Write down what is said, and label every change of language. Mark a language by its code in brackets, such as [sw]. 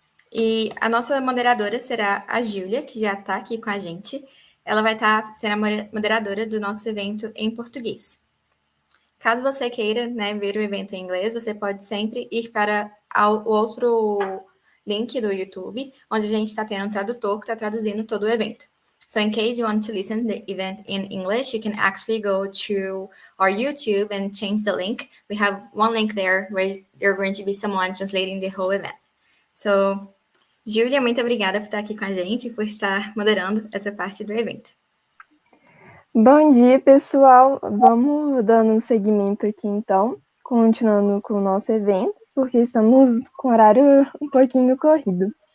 [pt] E a nossa moderadora será a Júlia, que já está aqui com a gente. Ela vai ser a moderadora do nosso evento em português. Caso você queira, né, ver o evento em inglês, você pode sempre ir para o outro link do YouTube, onde a gente está tendo um tradutor que está traduzindo todo o evento. [en] So in case you want to listen to the event in English, you can actually go to our YouTube and change the link. We have one link there where you're going to be someone translating the whole event. [pt] So, Júlia, muito obrigada por estar aqui com a gente e por estar moderando essa parte do evento. Bom dia, pessoal. Vamos dando um seguimento aqui, então, continuando com o nosso evento, porque estamos com o horário um pouquinho corrido.